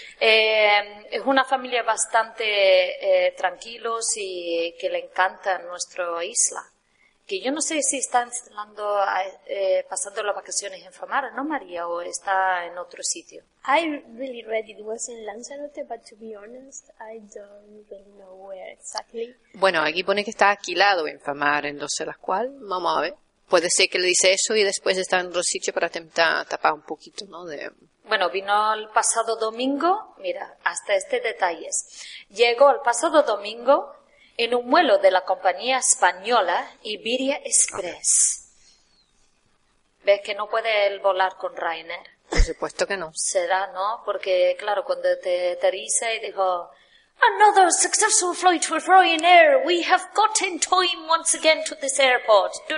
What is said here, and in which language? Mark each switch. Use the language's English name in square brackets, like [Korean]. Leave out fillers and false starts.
[Spanish] Es una familia bastante tranquilos y que le encanta nuestra isla, que yo no sé si está pasando las vacaciones en Famara, ¿no, María, o está en otro sitio? [English] I really read it was in Lanzarote, but to be honest, I don't really know where exactly. [Spanish] Bueno, aquí pone que está alquilado en Famara, entonces la cual, vamos a ver. Puede ser que le dice eso y después está en otro sitio para intentar tapar un poquito, ¿no? Bueno, vino el pasado domingo, mira, hasta este detalle. Llegó el pasado domingo en un vuelo de la compañía española Iberia Express. Okay. ¿Ves que no puede él volar con Ryanair? Por supuesto que no. Será, ¿no? Porque, claro, cuando te aterriza y dijo, [English] Another successful flight with Ryanair. We have got in time once again to this airport.